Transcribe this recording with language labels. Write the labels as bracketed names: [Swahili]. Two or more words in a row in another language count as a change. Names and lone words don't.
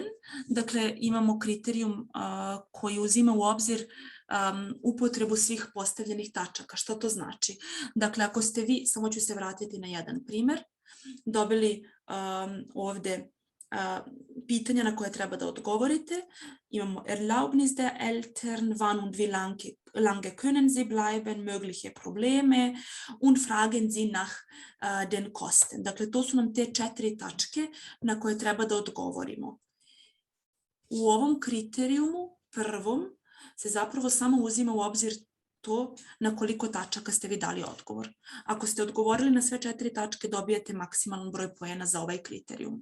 [Serbian] Dakle, imamo kriterijum koji uzima u obzir upotrebu svih postavljenih tačaka. Što to znači? Dakle, ako ste vi, samo ću se vratiti na jedan primer, dobili ovde pitanja na koje treba da odgovorite. [German] Imamo Erlaubnis der Eltern, wann und wie lange können sie bleiben, mögliche Probleme und fragen sie nach den Kosten. [Serbian] Dakle, to su nam te 4 tačke na koje treba da odgovorimo. U ovom kriterijumu prvom se zapravo samo uzima u obzir to na koliko tačaka ste vi dali odgovor. Ako ste odgovorili na sve 4 tačke, dobijete maksimalan broj poena za ovaj kriterijum.